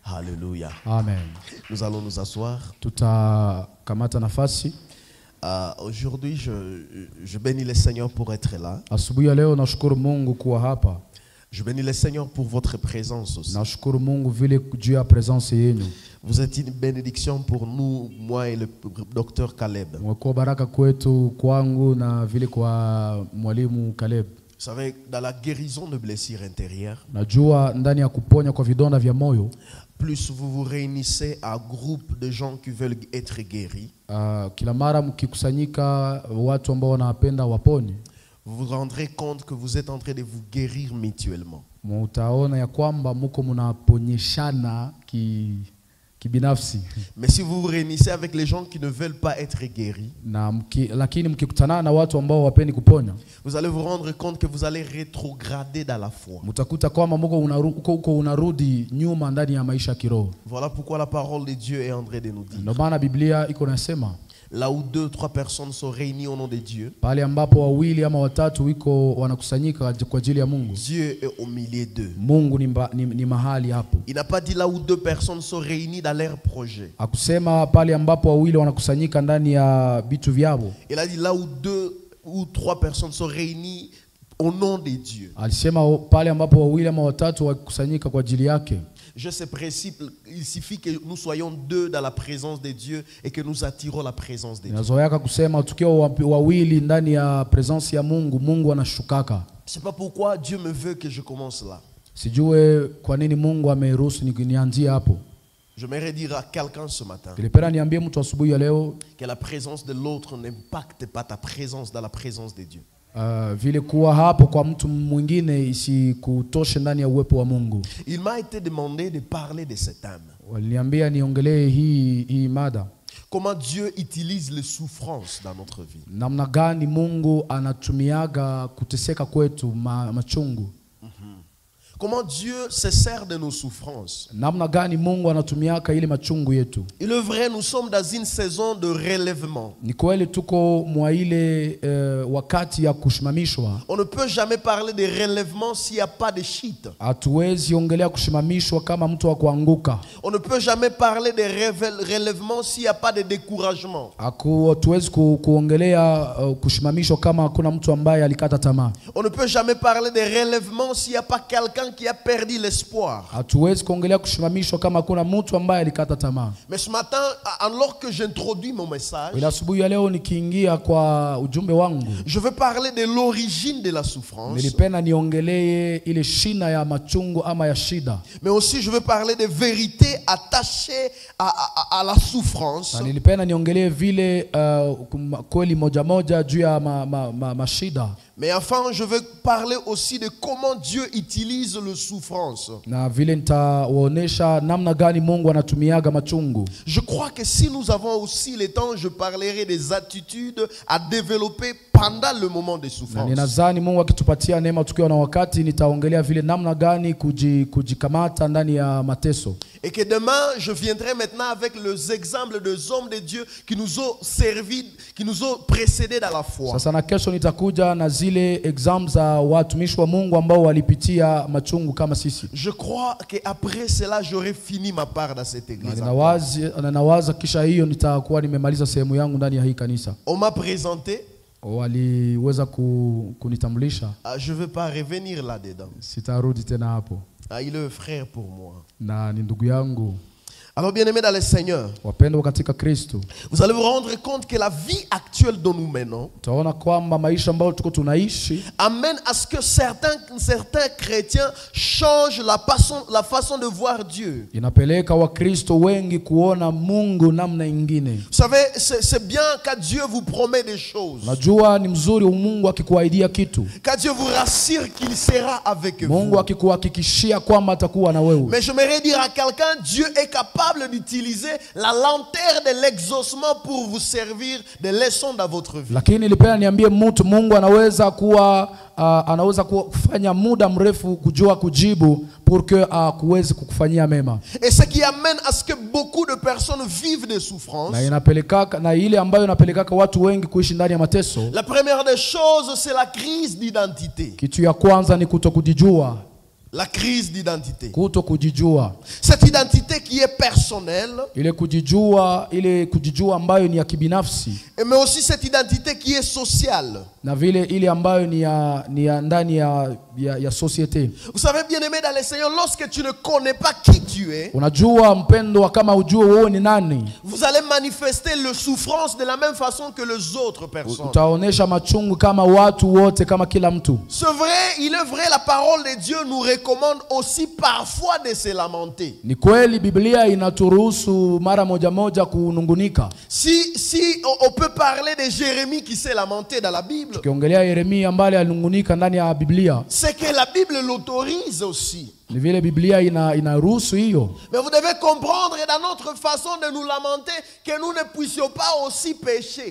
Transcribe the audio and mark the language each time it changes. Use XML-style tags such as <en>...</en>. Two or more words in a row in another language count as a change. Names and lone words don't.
<fr>Alléluia. Amen. Nous allons nous asseoir.</fr> <sw>Tutakamata nafasi.</sw> <fr>Aujourd'hui, je bénis le Seigneur pour être là.</fr> <sw>Asubuhi ya leo nashukuru Mungu kuwa hapa.</sw> <fr>Je bénis le Seigneur pour votre présence aussi.</fr> <sw>Nashukuru Mungu vile juu ya presence yenu.</sw> <fr>Vous êtes une bénédiction pour nous, moi et le docteur Caleb.</fr> <sw>Mwekuwa baraka kwetu kwangu na vile kwa mwalimu Caleb.</sw> <fr>Vous savez, dans la guérison de blessures intérieures,</fr> <sw>najua ndani ya kuponya kwa vidonda vya moyo,</sw> <fr>plus vous vous réunissez à groupe de gens qui veulent être guéris,</fr> <sw>kila mara mkikusanyika watu ambao wanapenda wapone,</sw> <fr>vous vous rendrez compte que vous êtes en train de vous guérir mutuellement.</fr> <sw>Mutaona ya kwamba muko mnaponyeshana kibinafsi.</sw> <fr>Mais si vous vous réunissez avec les gens qui ne veulent pas être guéris,</fr> <sw>lakini mkikutana na watu ambao wapendi kuponya,</sw> <fr>vous allez vous rendre compte que vous allez rétrograder dans la foi.</fr> <sw>Mutakuta kwamba muko unarudi nyuma ndani ya maisha kiroho.</sw> <fr>Voilà pourquoi la parole de Dieu est en train de nous dire.</fr> <sw>Ndio maana Biblia iko nasema,</sw> <fr>là où 2 3 personnes sont réunies au nom de Dieu,</fr> <sw>pale ambapo wawili ama watatu wiko wanakusanyika kwa ajili ya Mungu,</sw> <fr>Dieu est au milieu d'eux.</fr> <sw>Mungu ni mahali hapo.</sw> <fr>Il n'a pas dit là où 2 personnes sont réunies dans leur projet.</fr> <sw>Akusema pale ambapo wawili wanakusanyika ndani ya vitu vyao.</sw> <fr>Il a dit là où 2 ou 3 personnes sont réunies au nom de Dieu.</fr> <sw>Alisema pale ambapo wawili ama watatu wakusanyika kwa ajili yake.</sw> <fr>Je sais principe, il suffit que nous soyons 2 dans la présence de Dieu et que nous attirons la présence de Dieu.</fr> <sw>Nazoea kusema tukiwa wawili ndani ya presence ya Mungu, Mungu anashukaka.</sw> <fr>C'est pas pourquoi Dieu me veut que je commence là.</fr> <sw>Sijue kwa nini Mungu ameruhusu nianzie hapo.</sw> <fr>Je m'aimerais dire à quelqu'un ce matin que la présence de l'autre n'impacte pas ta présence dans la présence de Dieu.</fr> <sw>Vile kuwa hapo kwa mtu mwingine isikutoshe ndani ya uwepo wa Mungu.</sw> <fr>Il m'a été demandé de parler de cet âme.</fr> <sw>Waliniambia niongelee hii mada.</sw> <fr>Comment Dieu utilise les souffrances dans notre vie.</fr> <sw>Namna gani Mungu anatumiaga kuteseka kwetu machungu.</sw> <fr>Comment Dieu se sert de nos souffrances.</fr> <sw>Namna gani Mungu anatumiaka ile machungu yetu.</sw> <fr>Il est vrai, nous sommes dans une saison de relèvement.</fr> <sw>Ni kweli tuko mwa ile wakati ya kushimamishwa.</sw> <fr>On ne peut jamais parler de relèvement s'il n'y a pas de chute.</fr> <sw>Hatuwezi ongelea kushimamishwa kama mtu wa kuanguka.</sw> <fr>On ne peut jamais parler de relèvement s'il n'y a pas de découragement.</fr> <sw>Hatuwezi kuongelea kushimamishwa kama kuna mtu ambaye alikata tamaa.</sw> <fr>On ne peut jamais parler de relèvement s'il n'y a pas quelqu'un qui a perdu l'espoir.</fr> <sw>Hatuwezi kuongelea kushimamishwa kama kuna mtu ambaye alikata tamaa.</sw> <fr>Mais ce matin, alors que j'introduis mon message,</fr> <sw>ila asubuhi ya leo nikiingia kwa ujumbe wangu,</sw> <fr>je veux parler de l'origine de la souffrance.</fr> <sw>Nilipenda niongelee ile shina ya machungu ama ya shida.</sw> <fr>Mais aussi je veux parler de vérités attachées à la souffrance.</fr> <sw>Na nilipenda niongelee vile kweli moja moja juu ya mashida.</sw> <fr>Mais enfin, je veux parler aussi de comment Dieu utilise la souffrance.</fr> <sw>Na vile nitaonesha namna gani Mungu anatumiaga machungu.</sw> <fr>Je crois que si nous avons aussi le temps, je parlerai des attitudes à développer pendant le moment de souffrance.</fr> <sw>Na ninadhani Mungu akitupatia neema tukiwa na wakati nitaongelea vile namna gani kujikamata ndani ya mateso.</sw> <fr>Et que demain, je viendrai maintenant avec les exemples des hommes de Dieu qui nous ont servi, qui nous ont précédés dans la foi.</fr> <sw>Sasa na kesho nitakuja na zile examples za watumishi wa Mungu ambao walipitia machungu kama sisi.</sw> <fr>Je crois que après cela j'aurai fini ma part dans cette église.</fr> <sw>Nawaza kisha hiyo nitakuwa nimemaliza sehemu yangu ndani ya hii kanisa.</sw> <fr>On m'a présenté.</fr> <sw>Waliweza kunitambulisha.</sw> <fr>Je veux pas revenir là-dedans.</fr> <sw>Sitarudi tena hapo.</sw> <fr>Il est frère pour moi.</fr> <sw>Na ni ndugu yangu.</sw> <fr>Alors bien aimés dans le Seigneur,</fr> <sw>wapendwa katika Kristo,</sw> <fr>vous allez vous rendre compte que la vie actuelle dont nous menons</fr> <sw>utaona kwamba maisha ambayo tuko tunaishi</sw> <fr>amène à ce que certains chrétiens changent la façon de voir Dieu.</fr> <sw>Inapeleka wakristo wengi kuona Mungu namna nyingine.</sw> <fr>Vous savez, c'est bien quand Dieu vous promet des choses.</fr> <sw>Najua ni mzuri Mungu akikuahidia kitu.</sw> <fr>Quand Dieu vous rassure qu'il sera avec vous.</fr> <sw>Mungu akikuhakikishia kwamba atakuwa na wewe.</sw> <fr>Mais j'aimerais dire à quelqu'un, Dieu est capable d'utiliser la lenteur de l'exaucement pour vous servir de leçon dans votre vie.</fr> <sw>Lakini nilipenda niambie mtu Mungu anaweza kufanya muda mrefu kujua kujibu</sw> <fr>pour que</fr> <sw>kuweze kukufanyia mema.</sw> <fr>Et ce qui amène à ce que beaucoup de personnes vivent des souffrances.</fr> <sw>Na ile ambayo inapelekaka watu wengi kuishi ndani ya mateso.</sw> <fr>La première des choses, c'est la crise d'identité.</fr> <sw>Kitu ya kwanza ni kutokujijua.</sw> <fr>La crise d'identité.</fr> <sw>Kuto kujijua.</sw> <fr>Cette identité qui est personnelle.</fr> <sw>Ile kujijua ambayo ni ya kibinafsi.</sw> <fr>Mais aussi cette identité qui est sociale.</fr> <sw>Na vile ile ambayo ni ya ndani ya société.</sw> <fr>Vous savez, bien-aimé dans le Seigneur, lorsque tu ne connais pas qui tu es,</fr> <sw>unajua mpendwa kama ujue wewe ni nani,</sw> <fr>vous allez manifester le souffrance de la même façon que les autres personnes.</fr> <sw>Utaonesha machungu kama watu wote, kama kila mtu.</sw> <fr>C'est vrai, il est vrai, la parole de Dieu nous recommande aussi parfois de se lamenter.</fr> <sw>Ni kweli Biblia inaturuhusu mara moja kunungunika.</sw> <fr>Si on peut parler de Jérémie qui s'est lamenté dans la Bible.</fr> <sw>Tukiongelea Yeremia ambaye alinungunika ndani ya Biblia.</sw> <fr>C'est que la Bible l'autorise aussi.</fr> <sw>Ni vile Biblia inaruhusu hiyo.</sw> <fr>Mais vous devez comprendre dans notre façon de nous lamenter que nous ne puissions pas aussi pécher.</fr>